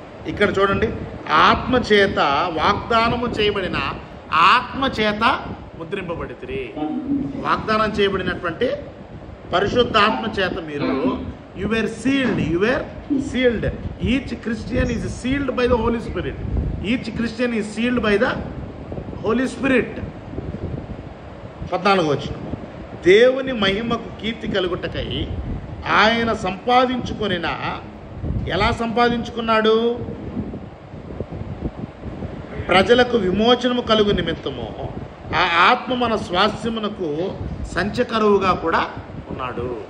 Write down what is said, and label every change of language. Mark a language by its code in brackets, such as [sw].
[te] ఇక్కడ చూడండి, ఆత్మ చేత వాగ్దానము చేయబడిన ఆత్మ చేత ముద్రింపబడితిరి. వాగ్దానం చేయబడినటువంటి పరిశుద్ధాత్మ చేత మీరు [en] you were sealed. Each Christian is sealed by the Holy Spirit. Each Christian is sealed by the Holy Spirit. [te] 14వ వచనం, దేవుని మహిమకు కీర్తి కలుగుటకై ఆయన సంపాదించుకొనిన, ఎలా సంపాదించుకున్నాడు? ప్రజలకు విమోచనము కలుగు నిమిత్తము ఆ ఆత్మ మన స్వాస్థ్యమునకు సంచకరువుగా కూడా ఉన్నాడు.